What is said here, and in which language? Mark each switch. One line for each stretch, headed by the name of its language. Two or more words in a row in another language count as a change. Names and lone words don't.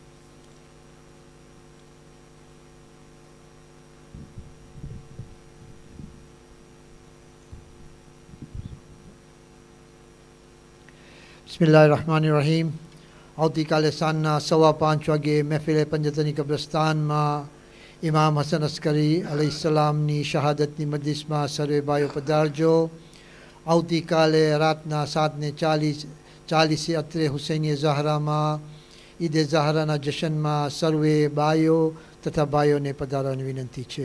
Arabic: بسم اللہ الرحمن الرحیم
Gujarati: આવતી કાલ સાંજે 5:15 મહેફિલ પંજતની કબ્રસ્તાન માં ઇમામ હસન અસ્કરી અલૈહિસ્સલામની શહાદતની મજલિસમાં સર્વે ભાઈઓ પધારજો. આવતીકાલે રાતના 7:40 અત્રે હુસૈની ઝહરામાં ઈદે ઝહરાના જશનમાં સર્વે બાઈઓ તથા ભાઈઓને પધારવાની વિનંતી છે.